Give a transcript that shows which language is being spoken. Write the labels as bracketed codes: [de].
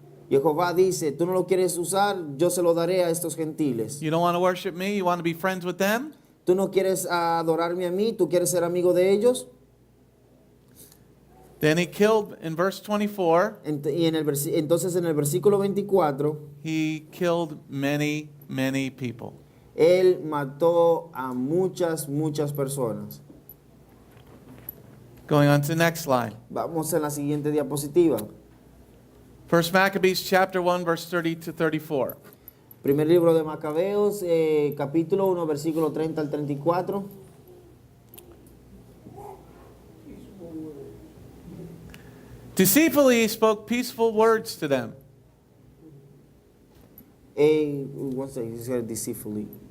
[es] Jehová dice, tú no lo quieres usar, yo se lo daré a estos gentiles. [en] You don't want to worship me? You want to be friends with them? [es] Tú no quieres adorarme a mí, tú quieres ser amigo de ellos. [en] Then he killed, in verse 24, [es] Entonces en el versículo 24, [en] he killed many, many people. [es] él mató a muchas personas. [en] Going on to the next slide. [es] Vamos a la siguiente diapositiva. [en] First Maccabees chapter 1, verse 30 to 34. [es] Primer libro de Macabeos, capítulo 1, versículo 30 al 34. [en] Deceitfully he spoke peaceful words to them. One second, he said deceitfully.